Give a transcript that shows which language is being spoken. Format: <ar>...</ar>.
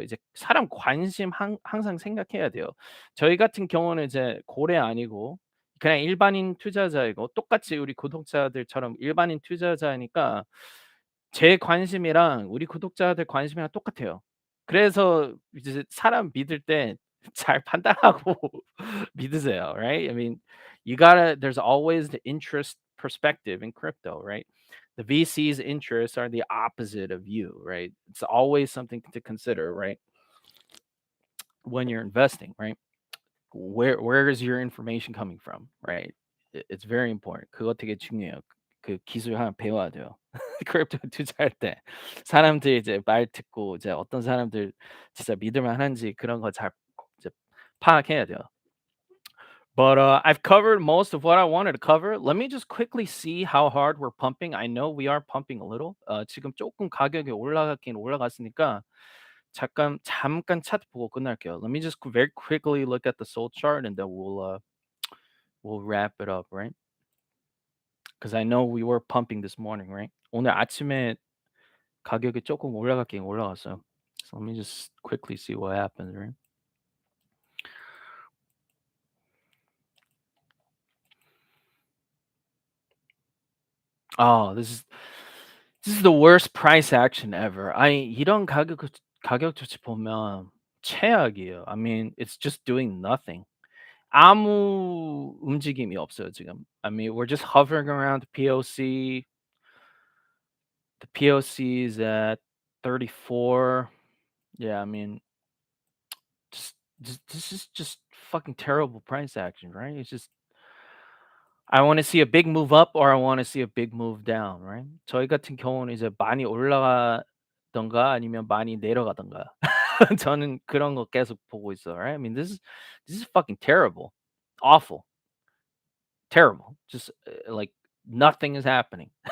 <ko>이제 사람 관심 항상 생각해야 돼요. 저희 같은 경우는 이제 고래 아니고 그냥 일반인 투자자이고 똑같이 우리 구독자들처럼 일반인 투자자니까 제 관심이랑 우리 구독자들 관심이랑 똑같아요. 그래서 이제 사람 믿을 때 잘 판단하고 믿으세요,</ko> <en>right? I mean, you gotta there's always the interest perspective in crypto, right? The VC's interests are the opposite of you, right? It's always something to consider, right? When you're investing, right? Where is your information coming from, right? It's very important.</en> <ko>그거 되게 중요해요. 그 기술 하나 배워야 돼요. 크립토 투자할 때 사람들 이제 말 듣고 이제 어떤 사람들 진짜 믿을 만한지 그런 거 잘 이제 파악해야 돼요.</ko> <en>But I've covered most of what I wanted to cover. Let me just quickly see how hard we're pumping. I know we are pumping a little.</en> <ko>지금 조금 가격이 올라갔긴 올라갔으니까 잠깐 차트 보고 끝날게요.</ko> <en>Let me just very quickly look at the Soul chart and then we'll wrap it up, right? Because I know we were pumping this morning, right?</en> <ko>오늘 아침에 가격이 조금 올라갔긴 올라갔어요.</ko> <en>So let me just quickly see what happens, right? Oh, this is the worst price action ever.</en> <ko>이런 가격 조치 보면 최악이에요.</ko> <en>I mean, it's just doing nothing.</en> <ko>아무 움직임이 없어요, 지금.</ko> <en>I mean, we're just hovering around the POC. The POC is at 34. Yeah, I mean, just this is just fucking terrible price action, right? It's just I want to see a big move up or I want to see a big move down, right?</en> <ko>저희 같은 경우는 이제 많이 올라가던가 아니면 많이 내려가던가. 저는 그런 거 계속 보고 있어요,</ko> <en>right? I mean, this is fucking terrible. Awful. Terrible. Just like nothing is happening.</en>